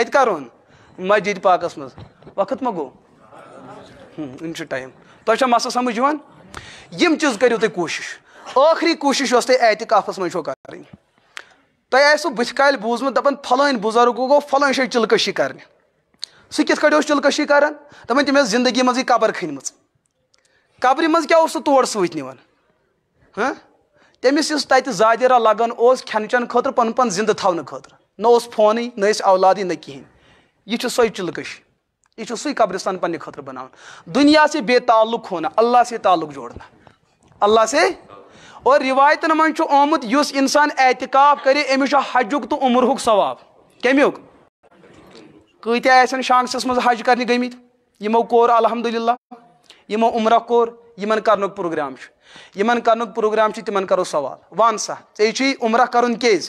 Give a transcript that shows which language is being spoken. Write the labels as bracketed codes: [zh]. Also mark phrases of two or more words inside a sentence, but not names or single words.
[ks] کتہِ کرُن مسجد پاکس منٛز وقت ما گوٚو وُنہِ چھُ ٹایم تۄہہِ چھا مسلہٕ سمجھ یِوان یِم چیٖز کٔرِو تُہۍ کوٗشش ٲخری کوٗشش یۄس تۄہہِ اعتکافس منٛز چھو کرٕنۍ تۄہہِ آسوٕ بٕتھِ کالہِ بوٗزمُت دپان فلٲنۍ بُزرگو گوٚو فلٲنۍ جایہِ چِلکٔشی کرنہِ سُہ کِتھ کٲٹھۍ اوس چِلکٔشی کران دپان تٔمۍ ٲس زندگی منٛزٕے قبر کھٔنمٕژ قبرِ منٛز کیٛاہ اوس سُہ تور سۭتۍ نِوان تٔمِس یُس تتہِ زادِرا لگان اوس کھٮ۪ن چٮ۪ن خٲطرٕ پنُن پان زندٕ تھاونہٕ خٲطرٕ نہ اوس فونٕے نہ ٲسۍ اولادٕے نہ کِہینۍ یہ چھُ سۄے چِلکٔشی یہ چھُ سُے قبرستان پننہِ خٲطرٕ بناوان [ur] دُنیا سے بے تعلق ہونا اللہ سے [ks] تعلق جوڑنا اللہ سے اور رِوایتن منٛز چھُ آمُت یُس انسان اعتکاف کرِ أمِس چھُ حجُک تہٕ عمرہُک ثواب کمیُک کۭتیاہ آسن شانگسس منٛز حج کرنہِ گٔمٕتۍ یِمو کوٚر الحمدُاللہ یِمو عمرہ کوٚر یِمن کرنُک پروگرام چھُ یِمن کرنُک پروگرام چھُ تِمن کرو سوال وَن سا ژےٚ چھُے عمرہ کرُن کیازِ